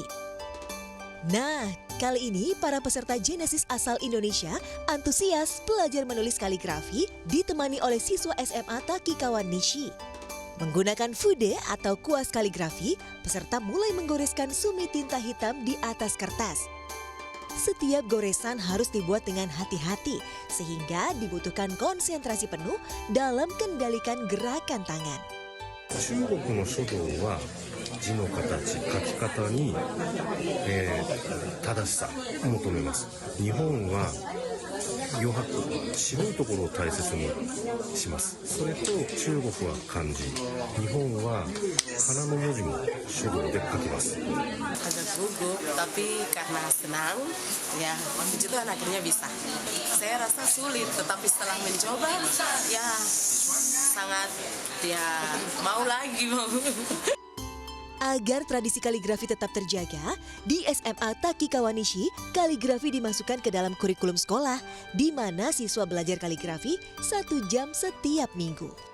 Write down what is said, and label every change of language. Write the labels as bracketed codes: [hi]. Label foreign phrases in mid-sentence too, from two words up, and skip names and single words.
[id] Nah, kali ini para peserta Genesis asal Indonesia antusias belajar menulis kaligrafi ditemani oleh siswa SMA Takikawan Nishi. Menggunakan fude atau kuas kaligrafi, peserta mulai menggoreskan sumi tinta hitam di atas kertas. Setiap goresan harus dibuat dengan hati-hati, sehingga dibutuhkan konsentrasi penuh dalam kendalikan gerakan tangan. [ja] 中国の書道は字の形、書き方に、正しさを求めます。日本は余白、白いところを大切にします。それと中国は漢字、日本は仮名の文字も書道で書きます。 [id] Agak gugup, tapi karena senang, ya puji Tuhan akhirnya bisa. Saya rasa sulit, tetapi setelah mencoba, ya sangat mau lagi. Agar tradisi kaligrafi tetap terjaga, di SMA Taki Kawanishi, kaligrafi dimasukkan ke dalam kurikulum sekolah, di mana siswa belajar kaligrafi 1 jam setiap minggu.